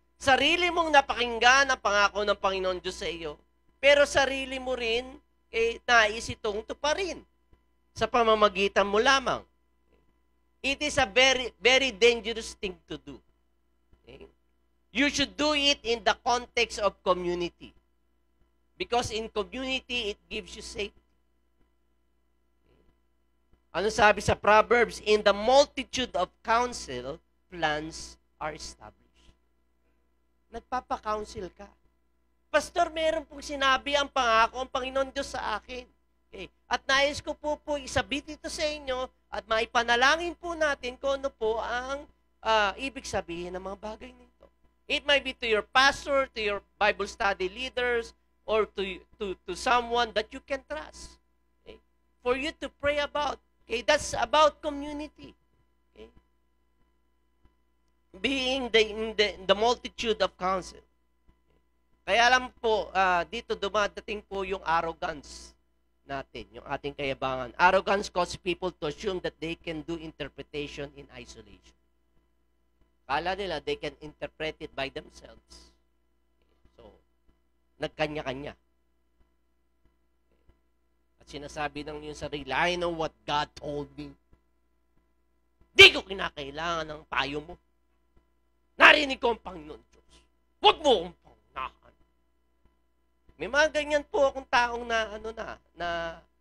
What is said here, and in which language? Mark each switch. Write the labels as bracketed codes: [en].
[tl] Sarili mong napakinggan ang pangako ng Panginoon Diyos sa iyo, pero sarili mo rin, nais itong tuparin sa pamamagitan mo lamang. [en] It is a very, very dangerous thing to do. Okay? You should do it in the context of community. Because in community, it gives you safety. [tl] Ano sabi sa Proverbs? [en] In the multitude of counsel, plans are established. [tl] Nagpapa-counsel ka. Pastor, meron pong sinabi ang pangako ang Panginoon Diyos sa akin. Okay. At nais ko po isabit ito sa inyo at maipanalangin po natin kung ano po ang ibig sabihin ng mga bagay nito. [en] It might be to your pastor, to your Bible study leaders, or to someone that you can trust. Okay? For you to pray about. Okay? That's about community. Okay? Being in the multitude of counsel. [tl] Kaya alam po, dito dumadating po yung arrogance natin, yung ating kayabangan. [en] Arrogance causes people to assume that they can do interpretation in isolation. [tl] Kala nila [en] they can interpret it by themselves. So, nagkanya-kanya. [tl] At sinasabi ng yung sarili, [en] I know what God told me. [tl] Di ko kinakailangan ng payo mo. Narinig ko ang Panginoon Diyos. Huwag mo akong pangunahan. May mga ganyan po akong taong naranasan na.